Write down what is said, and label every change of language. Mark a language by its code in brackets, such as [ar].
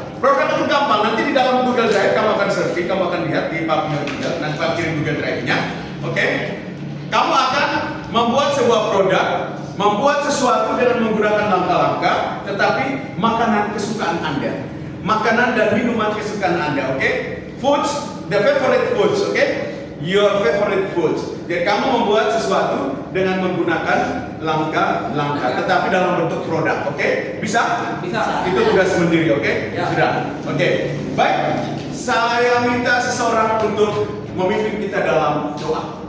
[id] Produk itu gampang, nanti di dalam Google Drive kamu akan searching, kamu akan lihat di Pak punya Google, nanti Pak kirim Google Drive-nya. Oke? Kamu akan membuat sebuah produk, membuat sesuatu dengan menggunakan langkah-langkah, tetapi makanan kesukaan Anda. Makanan dan minuman kesukaan Anda, oke? [en] Foods, the favorite foods, oke? Your favorite foods. [id] Jadi kamu membuat sesuatu dengan menggunakan langkah-langkah, tetapi dalam bentuk produk, oke? Bisa? Bisa. Itu tugas sendiri, oke? Ya. Sudah, oke. Baik, saya minta seseorang untuk memimpin kita dalam doa.